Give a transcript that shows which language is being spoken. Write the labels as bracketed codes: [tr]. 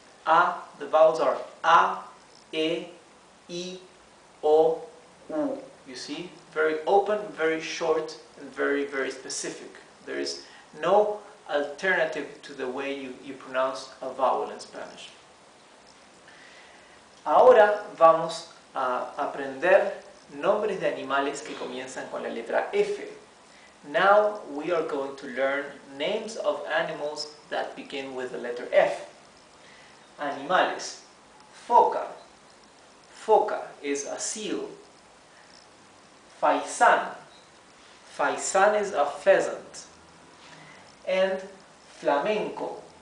[en] A, the vowels are A, E, I, O, U. You see, very open, very short, and very, very specific. There is no alternative to the way you pronounce a vowel in Spanish. [es] Ahora vamos a aprender nombres de animales que comienzan con la letra F. [en] Now we are going to learn names of animals that begin with the letter F. [es] Animales. Foca. Foca [en] is a seal. [es] Faisán. [en] Faisán is a pheasant. And flamenco.